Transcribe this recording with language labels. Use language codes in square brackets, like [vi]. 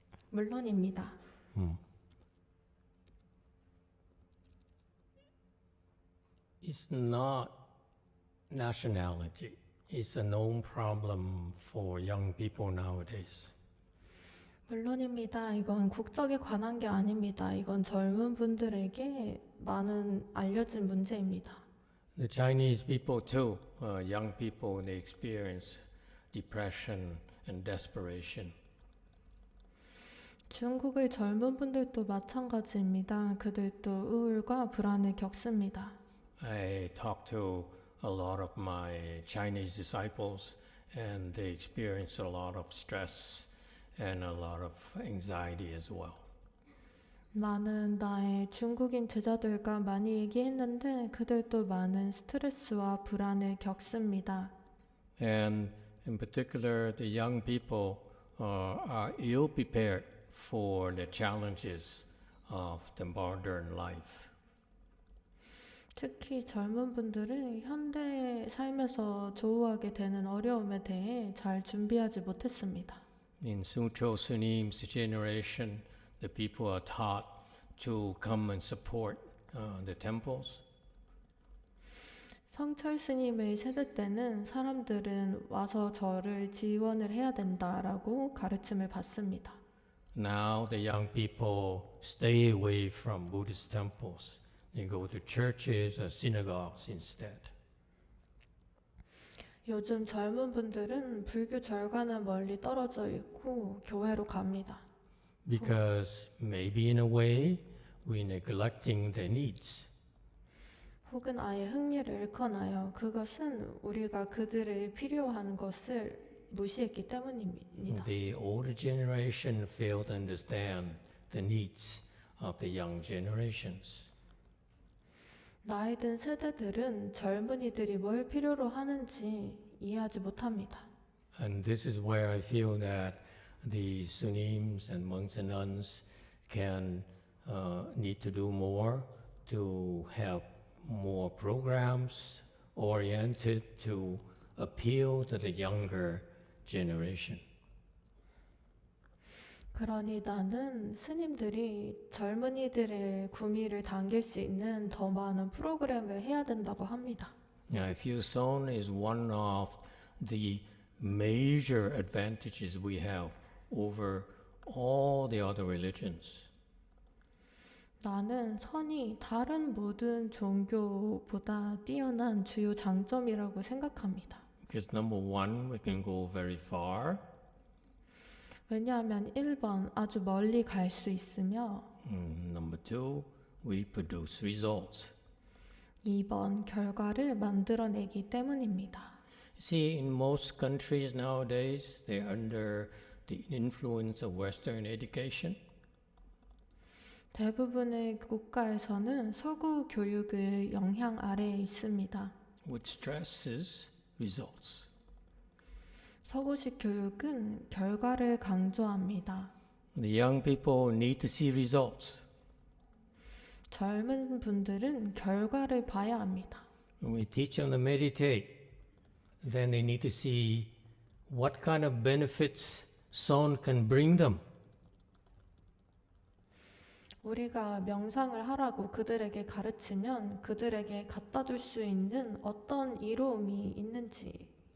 [ko] 물론입니다. [en] It's not nationality. It's a known problem for young people nowadays. [ko] 물론입니다. 이건 국적에 관한 게 아닙니다. 이건 젊은 분들에게 많은 알려진 문제입니다. [en] The Chinese people too, young people, they experience depression and desperation. [ko] 중국의 젊은 분들도 마찬가지입니다. 그들도 우울과 불안을 겪습니다. [en] I talk to a lot of my Chinese disciples and they experience a lot of stress and a lot of anxiety as well. [ko] 나는 나의 중국인 제자들과 많이 얘기했는데 그들도 많은 스트레스와 불안을 겪습니다. [en] And in particular, the young people are ill prepared for the challenges of the modern life. [ko] 특히 젊은 분들은 현대 삶에서 조우하게 되는 어려움에 대해 잘 준비하지 못했습니다. [en] In Sucho Sunim's generation, the people are taught to come and support the temples. [ko] 성철 스님의 세대 때는 사람들은 와서 절을 지원을 해야 된다라고 가르침을 받습니다. [en] Now the young people stay away from Buddhist temples. They go to churches or synagogues instead. [ko] 요즘 젊은 분들은 불교 절과는 멀리 떨어져 있고 교회로 갑니다. [en] Because maybe in a way we're neglecting their needs. [ko] 혹은 아예 흥미를 잃거나요. 그것은 우리가 그들의 필요한 것을 무시했기 때문입니다. [en] The older generation fail to understand the needs of the young generations. [ko] 나이 든 세대들은 젊은이들이 뭘 필요로 하는지 이해하지 못합니다. [en] And this is where I feel that the Sunims and monks and nuns can need to do more to have more programs oriented to appeal to the younger generation. [ko] 그러니 나는 스님들이 젊은이들의 구미를 당길 수 있는 더 많은 프로그램을 해야 된다고 합니다. [en] Now, I feel Son is one of the major advantages we have over all the other religions. [ko] 나는 선이 다른 모든 종교보다 뛰어난 주요 장점이라고 생각합니다. [en] Because number one, we can go very far. [ko] 왜냐하면 1번 아주 멀리 갈 수 있으며 [en] Number two, we produce results. [ko] 2번 결과를 만들어내기 때문입니다. [en] See, in most countries nowadays, they're under the influence of Western education. [ko] 대부분의 국가에서는 서구 교육의 영향 아래에 있습니다. [en] Which stresses results. [ko] 서구식 교육은 결과를 강조합니다. [en] The young people need to see results. [ko] 젊은 분들은 결과를 봐야 합니다. [en] When we teach them to meditate, then they need to see what kind of benefits Son can bring them. [ko] 우리가 명상을 하라고 그들에게 가르치면 그들에게 갖다 줄 수 있는 어떤 이로움이 있는지